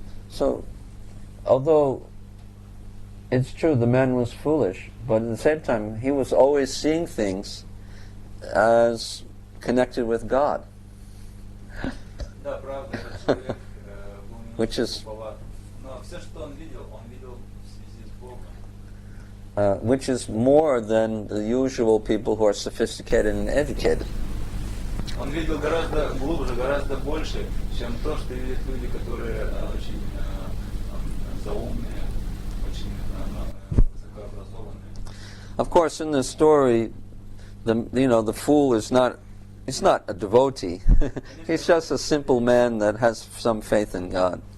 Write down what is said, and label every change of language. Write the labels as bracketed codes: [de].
[en] So, although it's true the man was foolish, but at the same time he was always seeing things as connected with God. [ru] Да, правда, этот человек был [en] Which is [ru] глуповат. Но все, что он видел в связи с Богом. [en] which is more than the usual people who are sophisticated and educated. [ru] Он видел гораздо глубже, гораздо больше, чем то, что видят люди, которые очень заумные, очень высокообразованные. [en] Of course, in this story, the fool is not. He's not a devotee. He's just a simple man that has some faith in God.